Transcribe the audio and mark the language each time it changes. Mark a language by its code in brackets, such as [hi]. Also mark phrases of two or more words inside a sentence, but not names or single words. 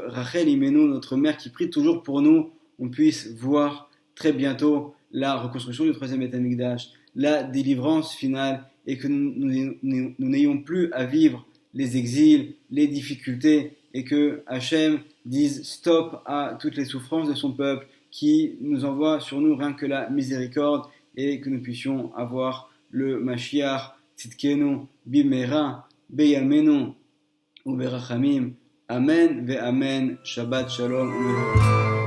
[fr] Rachel Imenu, notre mère qui prie toujours pour nous, on puisse voir très bientôt la reconstruction du troisième Beth Amikdash, la délivrance finale et que nous n'ayons plus à vivre les exils, les difficultés et que Hachem dise stop à toutes les souffrances de son peuple qui nous envoie sur nous rien que la miséricorde et que nous puissions avoir le [he] משיח צדקנו במהרה בימינו וברחמים. אמן ואמן. שבת שלום.